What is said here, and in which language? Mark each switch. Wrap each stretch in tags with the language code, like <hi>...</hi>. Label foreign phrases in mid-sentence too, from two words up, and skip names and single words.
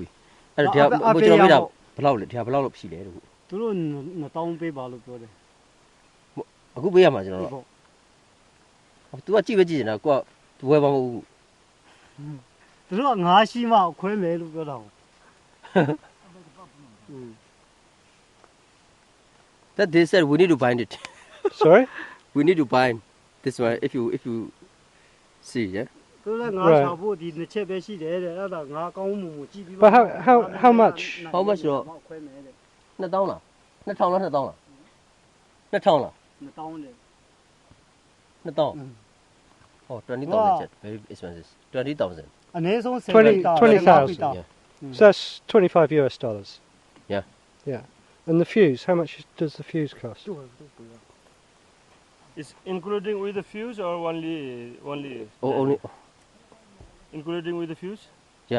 <my>ဟုတ်ပြီအဲ့ဒါဒီကကိုကျွန်တော်မေးတာဘယ်လောက်လဲဒီကဘယ်လောက်လို့ဖြီလဲလို့ သူတို့2000ပေးပါလို့ပြောတယ် အခုပေးရမှာကျွန်တော်တို့ तू ကကြည့်ပဲကြည့်နေတာကိုကဝယ်ပါမဟုတ်ဘူး သူတို့ကငါးရှိမှခွဲမယ်လို့ပြောတာဟုတ်</my> <en>that they said we need to bind it Sorry? we need to bind this one if you see yeah</en> <my>သူလည်းငါးချဖို့ဒီနှစ်ချက်ပဲရှိတယ်တဲ့အဲ့ဒါငါကောင်းမှုကြည့်ပြီး</my> <en>But how much? how much တော့</en> <my>ခွဲမယ်တဲ့ 2000လား2000လား2000လား2000လား 2000တဲ့</my> <en>2000 oh 20,000 jet very expensive 20,000</en> <my>အနည်းဆုံး 20,000</my> <en>yeah So that's $25 US. Yeah. Yeah. And the fuse, how much does the fuse cost? Is including with the fuse or only oh, only including with the fuse? yeah</en>